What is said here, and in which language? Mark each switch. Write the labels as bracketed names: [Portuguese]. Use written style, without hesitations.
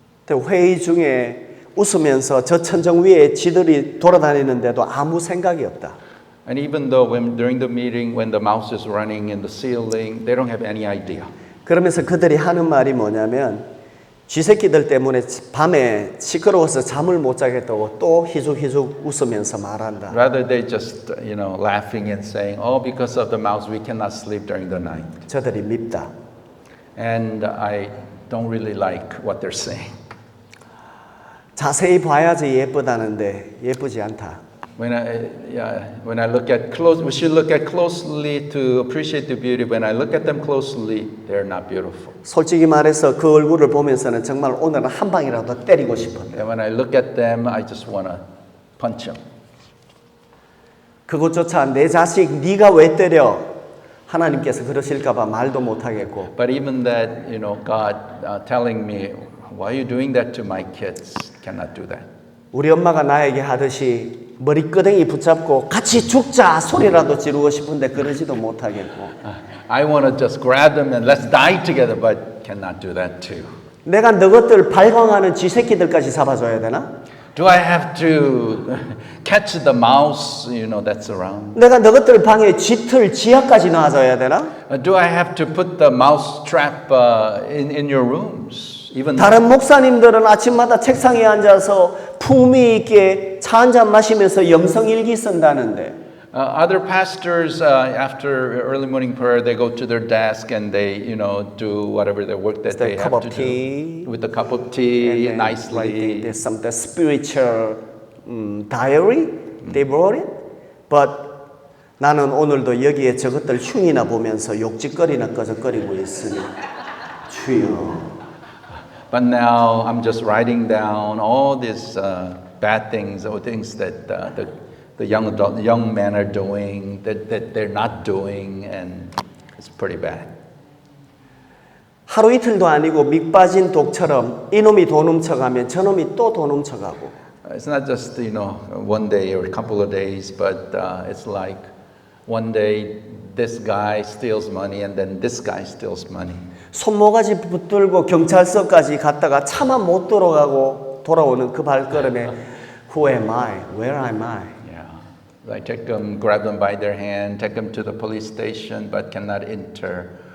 [Korean] 회의 중에 웃으면서 저 천정 위에 지들이 돌아다니는데도 아무 생각이 없다. [English] And even though during the meeting, when the mouse is running in the ceiling, they don't have any idea. [Korean] 그러면서 그들이 하는 말이 뭐냐면 쥐새끼들 때문에 밤에 시끄러워서 잠을 못 자겠다고 또 희죽희죽 웃으면서 말한다. [English] Rather, they just, laughing and saying, oh, because of the mouse, we cannot sleep during the night. [Korean] 저들이 밉다. [English] And I don't really like what they're saying. [Korean] 자세히 봐야지 예쁘다는데 예쁘지 않다. [English] When I look at close, we should look at closely to appreciate the beauty. When I look at them closely, they're not beautiful. [Korean] 솔직히 말해서 그 얼굴을 보면서는 정말 오늘은 한 방이라도 때리고 싶은데. [English] And when I look at them, I just want to punch them. [Korean] 그것조차 내 자식 네가 왜 때려? 하나님께서 그러실까 봐 말도 못 하겠고. [English] But even that, God telling me, why are you doing that to my kids? Cannot do that. [Korean] 우리 엄마가 나에게 하듯이 머리끄댕이 붙잡고 같이 죽자 소리라도 지르고 싶은데 그러지도 못하겠고. [English] I want to just grab them and let's die together, but cannot do that too. [Korean] 내가 너것들 발광하는 쥐새끼들까지 잡아줘야 되나? [English] Do I have to catch the mouse, that's around? [Korean] 내가 너것들 방에 쥐틀 지하까지 놔줘야 되나? [English] Do I have to put the mouse trap in your rooms? Even [Korean] 다른 목사님들은 아침마다 책상에 앉아서 품위 있게 차 한잔 마시면서 영성일기 쓴다는데 [English] other pastors, after early morning prayer, they go to their desk and they, do whatever their work that they have to do with a cup of tea, nicely. There's some the spiritual diary they wrote it, but [Korean] 나는 오늘도 여기에 저것들 흉이나 보면서 욕짓거리나 꺼적거리고 있으니 주여. [English] But now I'm just writing down all these bad things or things that the young men are doing that they're not doing, and it's pretty bad. [Korean] 하루 이틀도 아니고 밑 빠진 독처럼 이놈이 돈 훔쳐가면 저놈이 또 돈 훔쳐가고. [English] It's not just one day or a couple of days, but it's like one day this guy steals money and then this guy steals money. [Korean] 손모가지 붙들고 경찰서까지 갔다가 차만 못 들어가고 돌아오는 그 발걸음에 [English] Who am I? Where am I? Yeah, I take them, grab them by their hand, take them to the police station, but cannot enter.